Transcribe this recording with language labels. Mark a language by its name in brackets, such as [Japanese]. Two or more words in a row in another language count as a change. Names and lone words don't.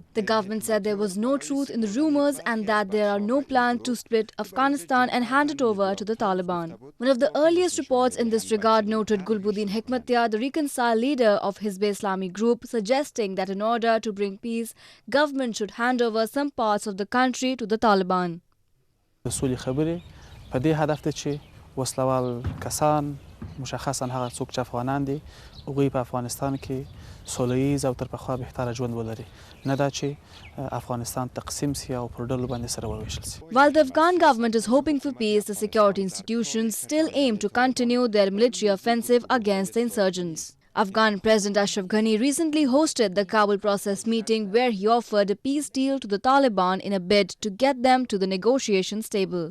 [English] The government said there was no truth in the rumors and that there are no plans to split Afghanistan and hand it over to the Taliban. One of the earliest reports in this regard noted Gulbuddin Hekmatyar, the reconciled leader of Hizb-e-Islami group, suggesting that in order to bring peace, government should hand over some parts of the country to the Taliban. [Pashto] په دې هدف ته چې وسلوال کسان مشخصا هغه څوک چې افغانان دي هغوی په افغانستان کې سوله‌ییز او تر پخوا بهتره ژوند ولري، نه دا چې افغانستان تقسیم سي او پر ډلو باندې سره وویشل سي. [English] While the Afghan government is hoping for peace, the security institutions still aim to continue their military offensive against the insurgents. Afghan President Ashraf Ghani recently hosted the Kabul process meeting where he offered a peace deal to the Taliban in a bid to get them to the negotiations table.